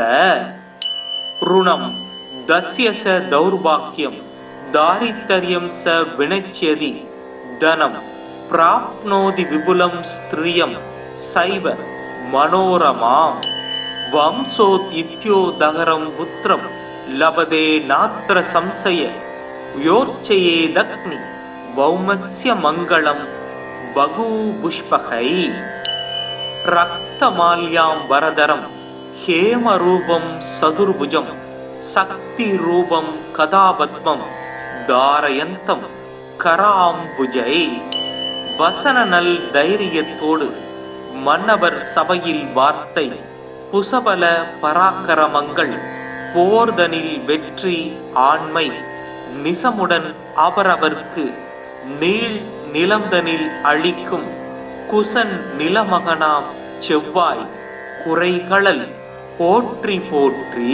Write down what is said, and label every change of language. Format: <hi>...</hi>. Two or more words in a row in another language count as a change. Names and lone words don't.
<sa>ऋणं दस्य स दौर्भाग्यं दारिद्र्यं स विनश्यति धनं प्राप्नोति विपुलं स्त्रियं सैव मनोरमां वंशोत्यो दहरं पुत्रं लभते नात्र संशय योर्चयेदग्नि वौमस्य मङ्गलं बहुपुष्पकै. रक्तमाल्याम्बरधरं हेमरूपं सदुर्भुजं शक्तिरूपं कदापद्मं धारयन्तं कराम्बुजै.</sa> <ta>வசன நல் தைரியத்தோடு மன்னவர் சபையில் வார்த்தை புசபல பராக்கிரமங்கள் போர்தனில் வெற்றி ஆண்மை நிசமுடன் அவரவர்க்கு நீள் நிலந்தனில் அளிக்கும் குசன் நிலமகனாம் செவ்வாய் குறைகளல் போற்றி போற்றி.</ta>